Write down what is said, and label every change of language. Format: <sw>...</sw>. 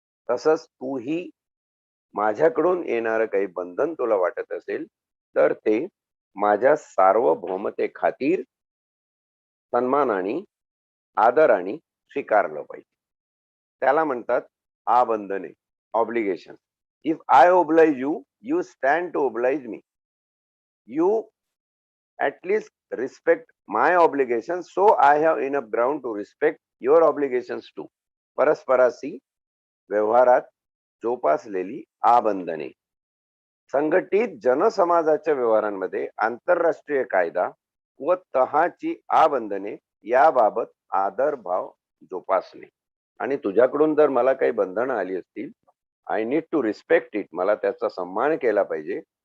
<mr>तसंच तूही माझ्याकडून येणारं काही बंधन तुला वाटत असेल तर ते माझ्या सार्वभौमते खातीर सन्मानाने, आदराने स्वीकारलं पाहिजे. त्याला म्हणतात आबंधने, obligation.</mr> <en>If I oblige you, you stand to oblige me. You at least respect my obligations, so I have enough ground to respect your obligations too.</en> <mr>परस्पराशी व्यवहारात जोपासलेली आबंधने. संघटित जनसमाजाच्या व्यवहारांमध्ये आंतरराष्ट्रीय कायदा व तहाची आबंधने याबाबत आदरभाव जोपासणे. आणि तुझ्याकडून जर मला काही बंधनं आली असतील,</mr> <en>I need to respect it,</en> <mr>मला त्याचा सन्मान केला पाहिजे.</mr>